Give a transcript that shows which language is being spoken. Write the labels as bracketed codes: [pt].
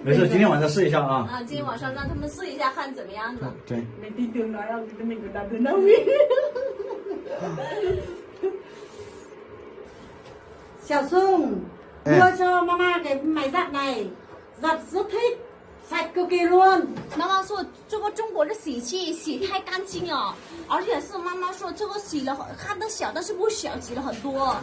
[zh] 没事，今天晚上试一下啊。今天晚上让他们试一下，看怎么样的。对。 [vi] mình tin tưởng nói ông thì mình cũng làm được đâu biết. Xiao Sung mua cho mama cái máy giặt này, giặt rất thích, sạch cực kỳ luôn. [zh] 妈妈说这个中国的洗器洗太干净了，而且是妈妈说这个洗了看得小，但是不小，洗了很多。